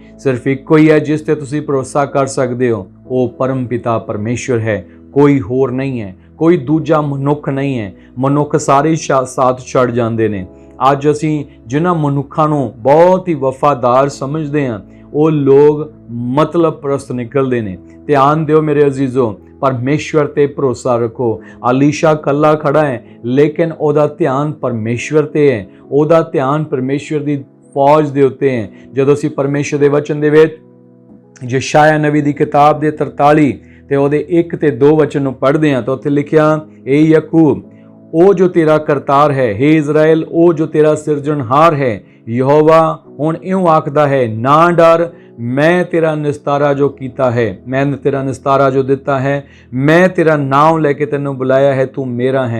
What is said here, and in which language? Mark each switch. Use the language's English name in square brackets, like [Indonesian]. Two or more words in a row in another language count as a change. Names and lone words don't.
[Punjabi] ਸਿਰਫ ਇੱਕੋ ਹੀ ਹੈ ਜਿਸ ਤੇ ਤੁਸੀਂ ਭਰੋਸਾ ਕਰ ਸਕਦੇ ਹੋ, ਉਹ ਪਰਮ ਪਿਤਾ ਪਰਮੇਸ਼ਰ ਹੈ। ਕੋਈ ਹੋਰ ਨਹੀਂ ਹੈ, ਕੋਈ ਦੂਜਾ ਮਨੁੱਖ ਨਹੀਂ ਹੈ। ਮਨੁੱਖ ਸਾਰੇ ਸਾਥ ਛੱਡ ਜਾਂਦੇ ਨੇ। ਅੱਜ ਅਸੀਂ ਜਿਨ੍ਹਾਂ ਮਨੁੱਖਾਂ ਨੂੰ ਬਹੁਤ ਹੀ ਵਫਾਦਾਰ ਸਮਝਦੇ ਹਾਂ, ਉਹ ਲੋਕ ਮਤਲਬ ਪ੍ਰਸਤ ਨਿਕਲਦੇ ਨੇ। ਧਿਆਨ ਦਿਓ ਮੇਰੇ ਅਜ਼ੀਜ਼ੋ, ਪਰਮੇਸ਼ਰ ਤੇ ਭਰੋਸਾ ਰੱਖੋ। ਅਲੀਸ਼ਾ ਕੱਲਾ ਖੜ੍ਹਾ ਹੈ ਲੇਕਿਨ ਓਦਾ ਧਿਆਨ ਪਰਮੇਸ਼ਰ ਤੇ ਹੈ, ਓਦਾ ਧਿਆਨ ਪਰਮੇਸ਼ਰ ਦੀ ਫੌਜ ਦੇ ਉੱਤੇ ਹੈ। ਜਦੋਂ ਅਸੀਂ ਪਰਮੇਸ਼ਰ ਦੇ ਵਚਨ ਦੇ ਵਿੱਚ ਯਸ਼ਾਯਾ ਨਬੀ ਦੀ ਕਿਤਾਬ ਦੇ 43 ਤੇ ਓਦੇ 1 ਤੇ 2 ਵਚਨ ਨੂੰ ਪੜ੍ਹਦੇ ਹਾਂ ਤਾਂ ਉੱਥੇ ਲਿਖਿਆ, ਏ ਯਾਕੂਬ ਓ ਜੋ ਤੇਰਾ ਕਰਤਾਰ ਹੈ, ਹੇ ਇਜ਼ਰਾਈਲ ਓ ਜੋ ਤੇਰਾ ਸਿਰਜਣਹਾਰ ਹੈ, ਯਹੋਵਾ ਹੁਣ ਇਉਂ ਆਖਦਾ ਹੈ, ਨਾ ਡਰ, ਮੈਂ ਤੇਰਾ ਨਿਸਤਾਰਾ ਜੋ ਕੀਤਾ ਹੈ, ਮੈਂਨੇ ਤੇਰਾ ਨਿਸਤਾਰਾ ਜੋ ਦਿੱਤਾ ਹੈ, ਮੈਂ ਤੇਰਾ ਨਾਮ ਲੇਕੇ ਤੈਨੂੰ ਬੁਲਾਇਆ ਹੈ, ਤੂ ਮੇਰਾ ਹੈ।